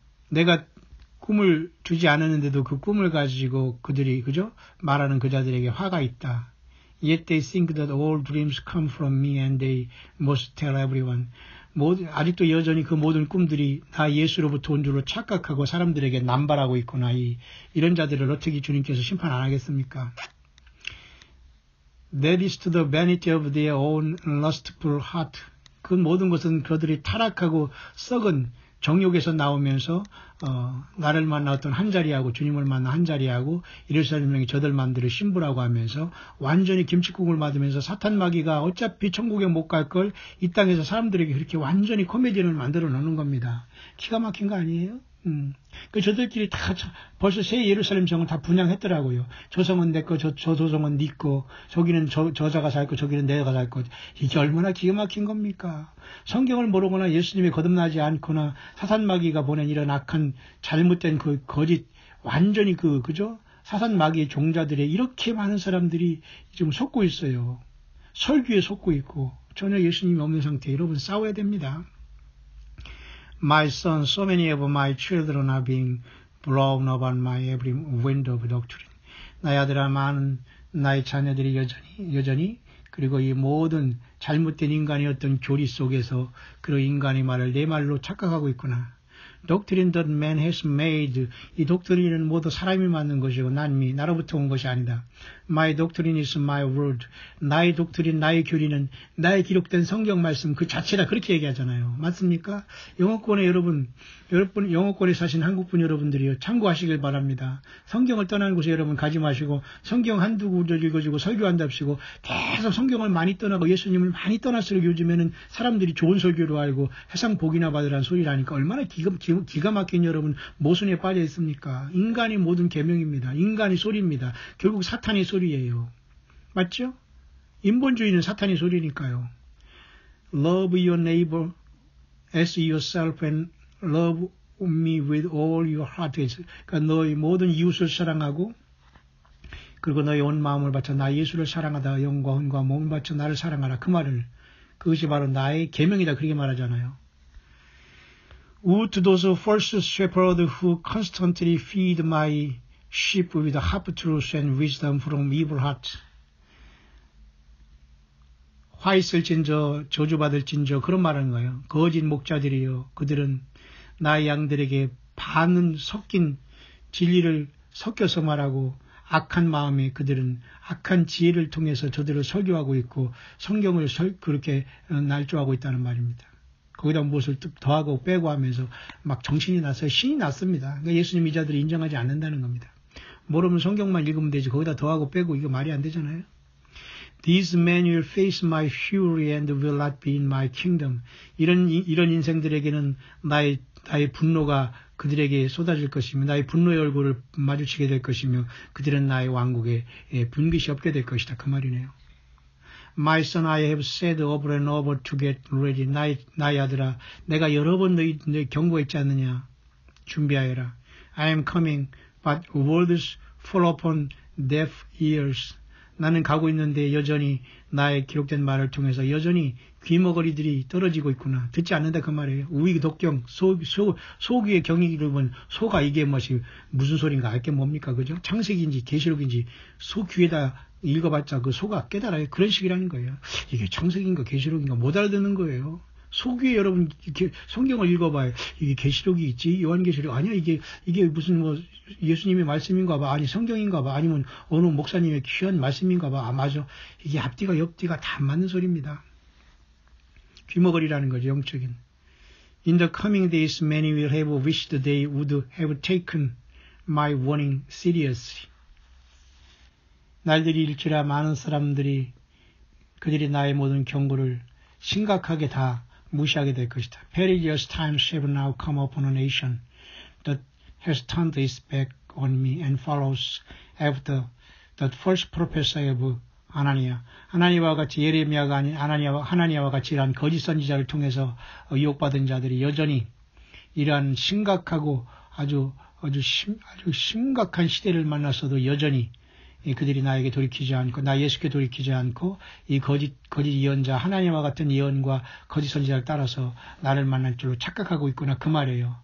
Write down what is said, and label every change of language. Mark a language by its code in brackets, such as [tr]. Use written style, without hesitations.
[ko] 내가 꿈을 주지 않았는데도 그 꿈을 가지고 그들이 그죠? 말하는 그 자들에게 화가 있다. [en] Yet they think that all dreams come from me and they must tell everyone. [ko] 아직도 여전히 그 모든 꿈들이 다 예수로부터 온 줄로 착각하고 사람들에게 남발하고 있구나. 이런 자들을 어떻게 주님께서 심판 안 하겠습니까? [en] That is to the vanity of their own lustful heart. [ko] 그 모든 것은 그들이 타락하고 썩은 정욕에서 나오면서 나를 만나 어떤 한자리하고 주님을 만나 한자리하고 예루살렘명이 저들 만들어 신부라고 하면서 완전히 김칫국을 맞으면서 사탄 마귀가 어차피 천국에 못 갈 걸 이 땅에서 사람들에게 그렇게 완전히 코미디언을 만들어 놓는 겁니다. 기가 막힌 거 아니에요? 저들끼리 다 벌써 새 예루살렘 성을 다 분양했더라고요. 저 성은 내 거, 저 도성은 네 거, 저기는 저자가 살 거, 저기는 내가 살 거. 이게 얼마나 기가 막힌 겁니까? 성경을 모르거나 예수님이 거듭나지 않거나 사탄 마귀가 보낸 이런 악한 잘못된 그 거짓 완전히 그죠? 사탄 마귀의 종자들에 이렇게 많은 사람들이 지금 속고 있어요. 설교에 속고 있고 전혀 예수님이 없는 상태에 여러분 싸워야 됩니다. [en] My son, so many of my children are being blown up on my every wind of doctrine. [ko] 나의 아들아 많은 나의 자녀들이 여전히 그리고 이 모든 잘못된 인간의 어떤 교리 속에서 그런 인간의 말을 내 말로 착각하고 있구나. [en] Doctrine that man has made. [ko] 이 독트린은 모두 사람이 만든 것이고 나로부터 온 것이 아니다. [en] My doctrine is my word. [ko] 나의 독트린, 나의 교리는 나의 기록된 성경 말씀 그 자체다. 그렇게 얘기하잖아요. 맞습니까? 영어권에 여러분 영어권에 사신 한국분 여러분들이요. 참고하시길 바랍니다. 성경을 떠나는 곳에 여러분 가지 마시고 성경 한두 구절 읽어주고 설교한답시고 계속 성경을 많이 떠나고 예수님을 많이 떠날수록 요즘에는 사람들이 좋은 설교로 알고 세상 복이나 받으라는 소리라니까 얼마나 기가 막힌 여러분 모순에 빠져 있습니까? 인간이 모든 계명입니다. 인간이 소리입니다. 결국 사탄의 소리예요. 맞죠? 인본주의는 사탄의 소리니까요. [en] Love your neighbor as yourself and love me with all your heart. [ko] 그러니까 너의 모든 이웃을 사랑하고 그리고 너의 온 마음을 바쳐 나 예수를 사랑하다 영과 혼과 몸을 바쳐 나를 사랑하라. 그 말을 그것이 바로 나의 계명이다. 그렇게 말하잖아요. [en] Woe to those false shepherds who constantly feed my sheep with half truth and wisdom from evil heart. [ko] 화 있을진저 저주받을진저 그런 말하는 거예요. 거짓 목자들이요. 그들은 나의 양들에게 반은 섞인 진리를 섞여서 말하고 악한 마음에 그들은 악한 지혜를 통해서 저들을 설교하고 있고 성경을 그렇게 날조하고 있다는 말입니다. 거기다 무엇을 더하고 빼고 하면서 막 정신이 나서 신이 났습니다. 그러니까 예수님 이 자들이 인정하지 않는다는 겁니다. 모르면 성경만 읽으면 되지 거기다 더하고 빼고 이거 말이 안 되잖아요. [en] These men will face my fury and will not be in my kingdom. [ko] 이런 인생들에게는 나의 분노가 그들에게 쏟아질 것이며 나의 분노의 얼굴을 마주치게 될 것이며 그들은 나의 왕국에 분깃이 없게 될 것이다. 그 말이네요. [en] My son, I have said over and over to get ready. [ko] 나의 아들아, 내가 여러 번 너희 경고했지 않느냐. 준비하여라. [en] I am coming, but words fall upon deaf ears. [ko] 나는 가고 있는데 여전히 나의 기록된 말을 통해서 여전히 귀머거리들이 떨어지고 있구나. 듣지 않는다 그 말이에요. 우익 독경, 소귀의 경이를 보면 소가 이게 무슨 소린가 알게 뭡니까 그죠? 창세기인지 계시록인지 소 귀에다 읽어봤자 그 소가 깨달아요. 그런 식이라는 거예요. 이게 창세기인가 계시록인가 못 알아듣는 거예요. 소귀에 여러분 성경을 읽어봐요. 이게 계시록이 있지 요한계시록 아니야 이게 무슨 예수님의 말씀인가 봐 아니 성경인가 봐 아니면 어느 목사님의 귀한 말씀인가 봐 아 맞아 이게 앞뒤가 옆뒤가 다 맞는 소리입니다. 귀머거리라는 거죠 영적인. [en] In the coming days many will have wished they would have taken my warning seriously. [ko] 날들이 일지라 많은 사람들이 그들이 나의 모든 경고를 심각하게 다 무시하게 될 것이다. [en] Perilous times have now come upon a nation that has turned its back on me and follows after the false prophecy of 하나니아. [ko] 하나니아와 같이 예레미야가 아닌 하나니아와 같이 이러한 거짓 선지자를 통해서 유혹받은 자들이 여전히 이러한 심각하고 아주 심각한 시대를 만났어도 여전히 그들이 나에게 돌이키지 않고 나 예수께 돌이키지 않고 이 거짓 예언자 하나님과 같은 예언과 거짓 선지자를 따라서 나를 만날 줄로 착각하고 있구나 그 말이에요.